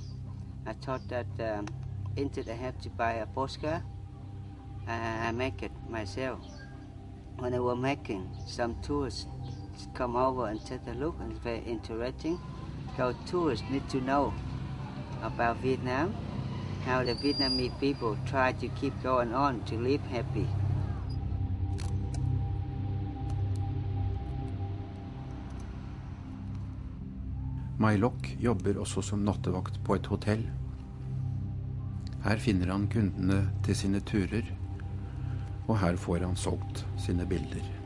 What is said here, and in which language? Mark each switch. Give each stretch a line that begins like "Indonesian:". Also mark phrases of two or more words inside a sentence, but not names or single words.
English: I thought that instead I have to buy a postcard, I make it myself. When I was making, some tourists come over and take a look, and it's very interesting. Because tourists need to know about Vietnam, how the Vietnamese people try to keep going on to live happy.
Norwegian: Mai Loc jobber også som nattevakt på et hotell. Her finner han kundene til sine turer, og her får han solgt sine bilder.